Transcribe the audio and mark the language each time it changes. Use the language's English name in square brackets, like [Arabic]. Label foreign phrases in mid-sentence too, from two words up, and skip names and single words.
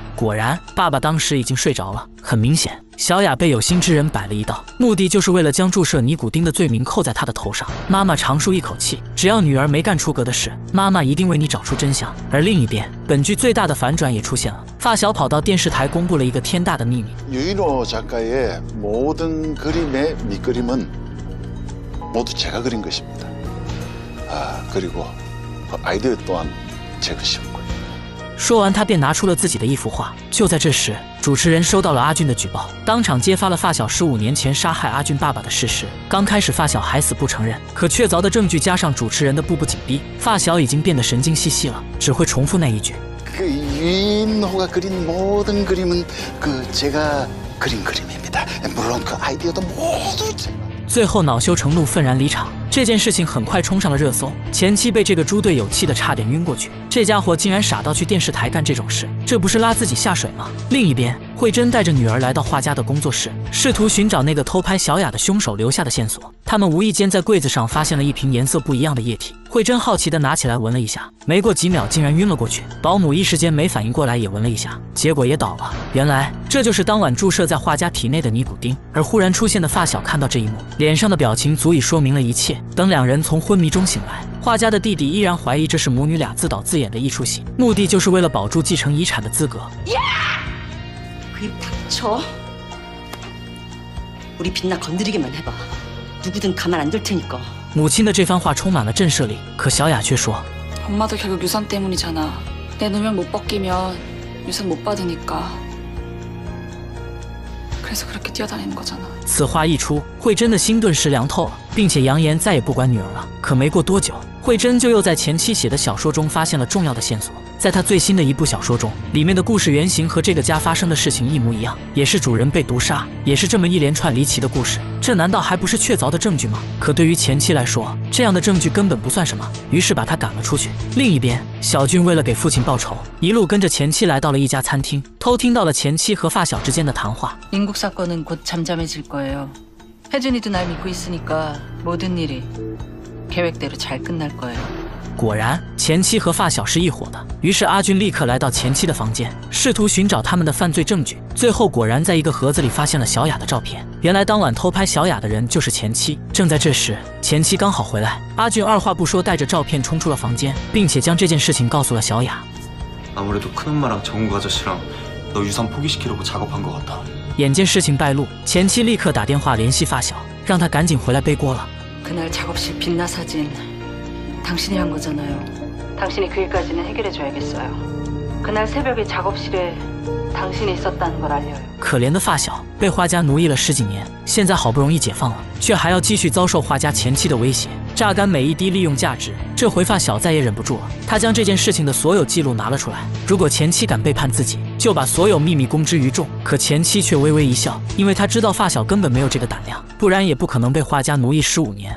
[Chinese] 果然，爸爸当时已经睡着了。很明显，小雅被有心之人摆了一道，目的就是为了将注射尼古丁的罪名扣在她的头上。妈妈长舒一口气，只要女儿没干出格的事，妈妈一定为你找出真相。而另一边，本剧最大的反转也出现了，发小跑到电视台公布了一个天大的秘密。 [Korean] 유인호 작가의 모든 그림의 밑그림은 모두 제가 그린 것입니다. 그리고 그 아이디어 또한 제 것이었고요. [Chinese] 说完，他便拿出了自己的一幅画。就在这时，主持人收到了阿俊的举报，当场揭发了发小15年前杀害阿俊爸爸的事实。刚开始发小还死不承认，可确凿的证据加上主持人的步步紧逼，发小已经变得神经兮兮了，只会重复那一句。 [Korean] 그 유인호가 그린 모든 그림은 그 제가 그린 그림입니다. 물론 그 아이디어도 모두 제가. [Chinese] 最后恼羞成怒，愤然离场。这件事情很快冲上了热搜，前妻被这个猪队友气得差点晕过去。这家伙竟然傻到去电视台干这种事，这不是拉自己下水吗？另一边，慧珍带着女儿来到画家的工作室，试图寻找那个偷拍小雅的凶手留下的线索。他们无意间在柜子上发现了一瓶颜色不一样的液体，慧珍好奇地拿起来闻了一下，没过几秒竟然晕了过去。保姆一时间没反应过来，也闻了一下，结果也倒了。原来这就是当晚注射在画家体内的尼古丁。而忽然出现的发小看到这一幕，脸上的表情足以说明了一切。等两人从昏迷中醒来，画家的弟弟依然怀疑这是母女俩自导自演的一出戏，目的就是为了保住继承遗产的资格。 [Korean] 그입 닥쳐. 우리 빛나 건드리기만 해봐. 누구든 가만 안 둘 테니까. [Chinese] 母亲的这番话充满了震慑力，可小雅却说 [Korean] 엄마도 결국 유산 때문이잖아. 내 누명 못 벗기면 유산 못 받으니까. 그래서 그렇게 뛰어다니는 거잖아. [Chinese] 此话一出，慧珍的心顿时凉透了，并且扬言再也不管女儿了。可没过多久，慧珍就又在前妻写的小说中发现了重要的线索。在她最新的一部小说中，里面的故事原型和这个家发生的事情一模一样，也是主人被毒杀，也是这么一连串离奇的故事。这难道还不是确凿的证据吗？可对于前妻来说，这样的证据根本不算什么，于是把她赶了出去。另一边，小俊为了给父亲报仇，一路跟着前妻来到了一家餐厅，偷听到了前妻和发小之间的谈话。 [Korean] 인국 사건은 곧 잠잠해질 거예요. 혜준이도 날 믿고 있으니까 모든 일이 계획대로 잘 끝날 거예요. [Chinese] 果然，前妻和发小是一伙的。于是阿俊立刻来到前妻的房间，试图寻找他们的犯罪证据。最后果然在一个盒子里发现了小雅的照片。原来当晚偷拍小雅的人就是前妻。正在这时，前妻刚好回来，阿俊二话不说带着照片冲出了房间，并且将这件事情告诉了小雅。 [Korean] 아무래도 큰엄마랑 정국 아저씨랑 너 유산 포기시키려고 작업한 것 같다. [Chinese] 眼见事情败露，前妻立刻打电话联系发小，让他赶紧回来背锅了。 [Korean] 그날 작업실 빛나 사진 당신이 한 거잖아요. 당신이 그 일까지는 해결해 줘야겠어요. 그날 새벽에 작업실에 당신이 있었다는 걸 알려요. [Chinese] 可怜的发小被画家奴役了10几年，现在好不容易解放了，却还要继续遭受画家前妻的威胁，榨干每一滴利用价值。这回发小再也忍不住了，他将这件事情的所有记录拿了出来。如果前妻敢背叛自己，就把所有秘密公之于众。可前妻却微微一笑，因为他知道发小根本没有这个胆量，不然也不可能被画家奴役15年。